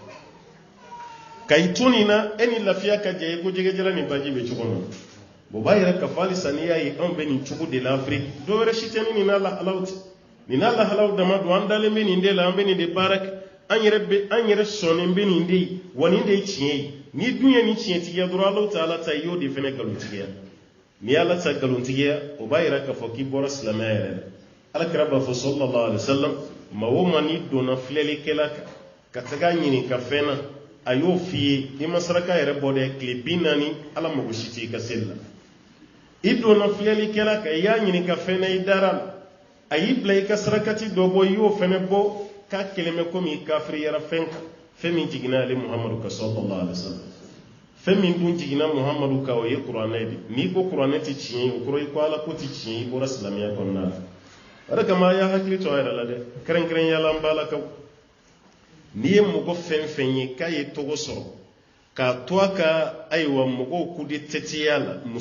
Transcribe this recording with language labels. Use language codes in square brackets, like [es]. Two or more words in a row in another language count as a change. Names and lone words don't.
[bm] ka i to nin na e ni lafiya ka jɛ i ko jɛgɛjɛla ni baji bɛ cogo min o b'a yɛrɛ ka fɔ halisa n'i y'a ye anw bɛ nin cogo de la Afiriki dɔ wɛrɛ si tɛ ni nin n'a lahalaw tɛ nin n'a lahalaw dama don an dalen bɛ nin de la an bɛ nin de baara kɛ an yɛrɛ sɔnnen bɛ nin de ye wa nin de ye tiɲɛ ye n'i dun ye nin tiɲɛtigiya dɔrɔn Alahu Taala ta i y'o de fana nkalontigiya n'i y'Ala ta nkalontigiya o b'a yɛrɛ k'a fɔ k'i bɔra silamɛya yɛrɛ la Alakira b'a fɔ [ar] صلى الله عليه وسلم [bm] maa o maa n'i donna filɛlikɛla kan ka taga ɲini ka fɛn na a y'o f'i ye i ma saraka yɛrɛ bɔ dɛ tile 40 ala mago si t'i ka seli la i donna filɛlikɛla kan i y'a ɲini ka fɛn na i dara la a y'i bila i ka sarakati dɔ bɔ i y'o fɛnɛ bɔ k'a kelen bɛ komi i kafiriyara fɛn kan fɛn min jiginna ale Muhamadu kan [ar] صلى الله عليه وسلم [bm] fɛn min dun jiginna Muhamadu kan o ye kuranɛ de n'i ko kuranɛ tɛ tiɲɛ ye o kɔrɔ i ko ala ko tɛ tiɲɛ i bɔra silamɛya kɔnɔna la o de kama a y'a hakili to a yɛrɛ la dɛ kɛrɛnkɛrɛnyala an b'a la kaw n'i ye mɔgɔ fɛn fɛn ye k'a ye tɔgɔ sɔrɔ k'a to a ka ayiwa mɔgɔw ku de tɛtiya la musow